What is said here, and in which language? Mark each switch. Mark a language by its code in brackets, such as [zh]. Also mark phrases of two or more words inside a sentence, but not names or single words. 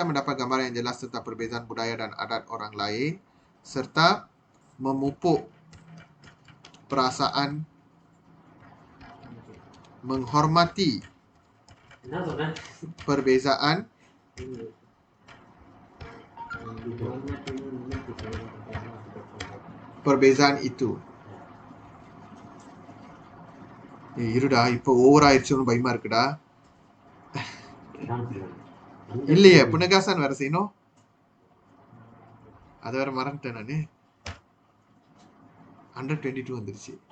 [ms] mendapat gambaran yang jelas tentang perbezaan budaya dan adat orang lain serta memupuk perasaan menghormati perbezaan itu. [ta] இருடா இப்போ ஓவர் ஆயிடுச்சுன்னு பயமா இருக்குடா. இல்லையே புனகாசான் வேற செய்யணும். அது வேற மறந்துட்டேன் நானு. 122 வந்துருச்சு.